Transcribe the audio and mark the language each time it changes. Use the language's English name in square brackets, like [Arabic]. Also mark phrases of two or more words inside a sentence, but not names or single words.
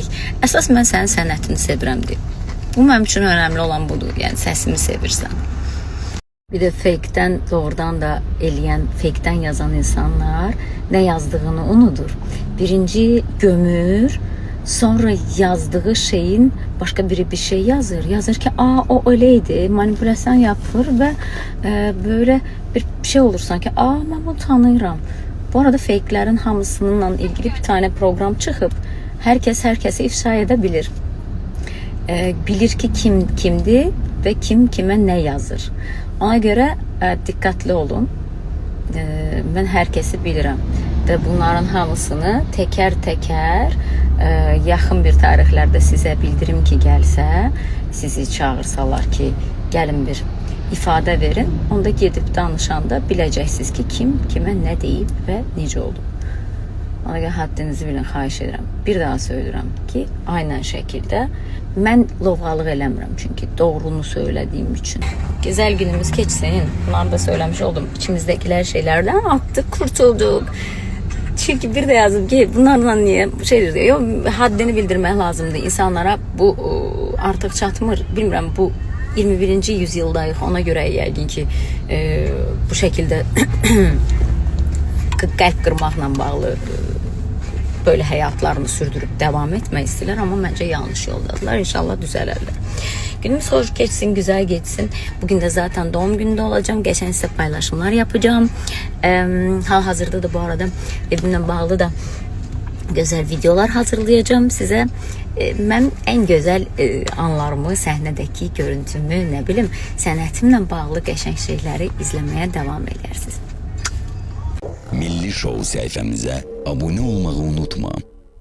[Azerbaijani] Əsas mən sənin sənətini sevirəm deyir. Bu mənim üçün önəmli olan budur. Yəni səsimi sevirsən. [Turkish] Bir de fake'ten doğrudan da eləyən, fake'ten yazan insanlar ne yazdığını unudur. Birinci gömür, sonra yazdığı şeyin başka biri bir şey yazır. Yazır ki o öyleydi, manipülasyon yapır ve böyle bir şey olur sanki. Ben bunu tanıyıram. Bu arada fake'lerin hamısıyla ilgili bir tane program çıkıp herkes herkesi ifşa edebilir. Bilir ki kim kimdi ve kim kime ne yazır. Ona göre dikkatli olun. Ben herkesi [Azerbaijani] bilirəm ve bunların hamısını teker teker yaxın bir tarixlərdə sizə bildirim ki gəlsə, sizi çağırsalar ki gəlin bir ifadə verin, onda gedib danışanda biləcəksiniz ki kim kimə nə deyib və necə oldu. Ona görə haddinizi bilin, xahiş edirəm. Bir daha söylürəm ki, aynen şəkildə mən lovğalıq eləmirəm çünkü [Turkish] doğrunu söylediğim için. Güzel günümüz geçsin. Bunları da söylemiş oldum. İçimizdekiler şeylerden attık, kurtulduk. Çünkü bir de yazdım ki bunlardan niye şey diyor, haddini bildirmek lazımdı insanlara. Bu artık çatmır. Bilmiyorum, bu 21. yüzyıldayıq. [Azerbaijani] Ona göre yəqin ki bu şekilde qəlb qırmaqla bağlı [Turkish] böyle hayatlarını sürdürüp devam [Azerbaijani] etmək istəyirlər, amma məncə yanlış yoldadılar. İnşallah düzələrlər. [Turkish] Günümüz hoş geçsin, güzel geçsin. Bugün de zaten doğum gününde olacağım. Geçen size paylaşımlar yapacağım. Hal-hazırda da bu arada evimle bağlı da güzel videolar hazırlayacağım size. [Azerbaijani] Mən [Turkish] en güzel anlarımı, [Azerbaijani] səhnədəki görüntümü, nə bilim, sənətimlə bağlı qəşəng şeyləri izləməyə [Turkish] devam edersiniz. Milli Show sayfamıza abone olmayı unutma.